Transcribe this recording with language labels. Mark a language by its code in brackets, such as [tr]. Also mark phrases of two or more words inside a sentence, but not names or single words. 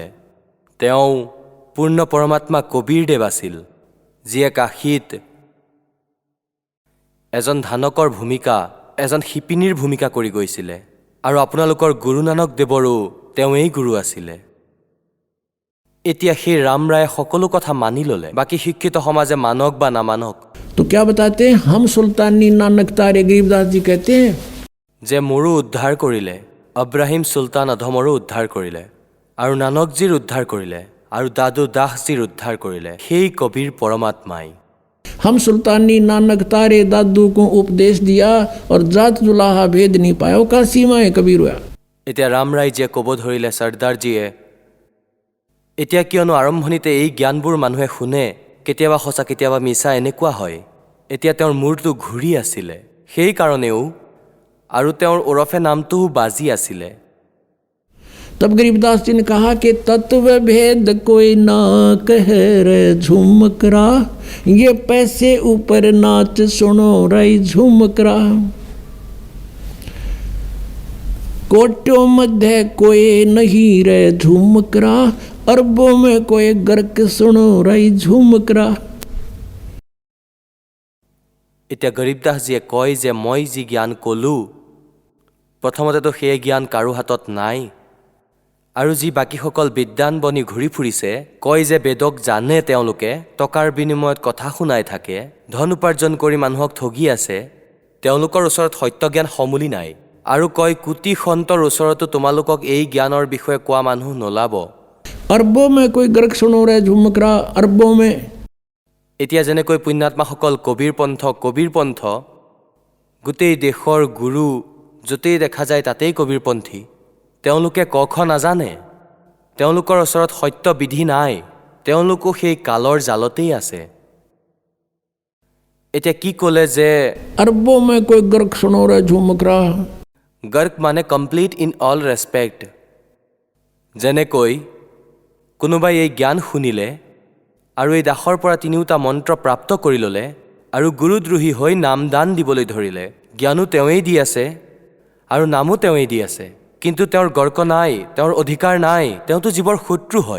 [as] তেওঁ পূৰ্ণ পৰমাত্মা কবীৰদেৱ আছিল, যিয়ে কাশীত এজন ধানকৰ ভূমিকা, এজন শিপিনীৰ ভূমিকা কৰি গৈছিলে। আৰু আপোনালোকৰ গুৰু নানক দেৱৰো তেওঁৱেই গুৰু আছিলে। এতিয়া সেই ৰামৰায়ে সকলো কথা মানি ল'লে। বাকী শিক্ষিত সমাজে মানক বা নামানক। [hi] तो क्या बताते हैं, हम सुल्तानी नानक तारे गरीबदास जी कहते हैं [as] যে মোৰো উদ্ধাৰ কৰিলে, অব্ৰাহিম চুলতান অধমৰো উদ্ধাৰ কৰিলে, আৰু নানকজীৰ উদ্ধাৰ কৰিলে, আৰু দাদু দাসজীৰ উদ্ধাৰ কৰিলে সেই কবিৰ পৰমাত্মাই। [hi] हम सुल्तानी नानक तारे दादू को उपदेश दिया और जात जुलाहा भेद नहीं पाया। वो का सीमा है कबीर हुआ। [as] এতিয়া ৰামৰায়জীয়ে ক'ব ধৰিলে, চৰ্দাৰজীয়ে, এতিয়া কিয়নো আৰম্ভণিতে এই জ্ঞানবোৰ মানুহে শুনে, কেতিয়াবা সঁচা কেতিয়াবা মিছা এনেকুৱা হয়। এতিয়া তেওঁৰ মূৰটো ঘূৰি আছিলে, সেইকাৰণেও, আৰু তেওঁৰ ওৰফে নামটোও বাজি আছিলে। [hi] तब गरीबदास जी ने कहा कि तत्व भेद कोई ना कह रे झुमकरा, ये पैसे ऊपर नाच सुनो रही झुमकरा। कोटों मध्य कोई नहीं रे झुमकरा, अरबों में कोई गर्क सुनो रही झुमकरा। [as] এতিয়া গৰীবদাসজীয়ে কয় যে মই যি জ্ঞান ক'লোঁ, প্ৰথমতেতো সেই জ্ঞান কাৰো হাতত নাই। আৰু যি বাকীসকল বিদ্বান বনি ঘূৰি ফুৰিছে, কয় যে বেদক জানে, তেওঁলোকে টকাৰ বিনিময়ত কথা শুনাই থাকে, ধন উপাৰ্জন কৰি মানুহক ঠগি আছে, তেওঁলোকৰ ওচৰত সত্য জ্ঞান সমূলি নাই। আৰু কয় কোটি সন্তৰ ওচৰতো তোমালোকক এই জ্ঞানৰ বিষয়ে কোৱা মানুহ নোলাব। [hi] अरबों में कोई गर्क सुनो रहे झुमकरा, अरबों में। [as] এতিয়া যেনেকৈ পুণ্যাত্মাসকল কবিৰ পন্থ, গোটেই দেশৰ গুৰু য'তেই দেখা যায় তাতেই কবিৰপন্থী। তেওঁলোকে ক খ নাজানে, তেওঁলোকৰ ওচৰত সত্য বিধি নাই, তেওঁলোকো সেই কালৰ জালতেই আছে। এতিয়া কি ক'লে যে [hi] अरबों में कोई गर्क सुनो रहे झुमकरा। [as] গৰ্ক মানে [en] complete in all respect. [as] যেনেকৈ কোনোবাই এই জ্ঞান শুনিলে আৰু এই দাসৰ পৰা 3টা মন্ত্ৰ প্ৰাপ্ত কৰি ল'লে আৰু গুৰুদ্ৰোহী হৈ নাম দান দিবলৈ ধৰিলে। জ্ঞানো তেওঁৱেই দি আছে আৰু নামো তেওঁৱেই দি আছে, কিন্তু তেওঁৰ গৰ্ক নাই, তেওঁৰ অধিকাৰ নাই, তেওঁতো জীৱৰ শত্ৰু হয়।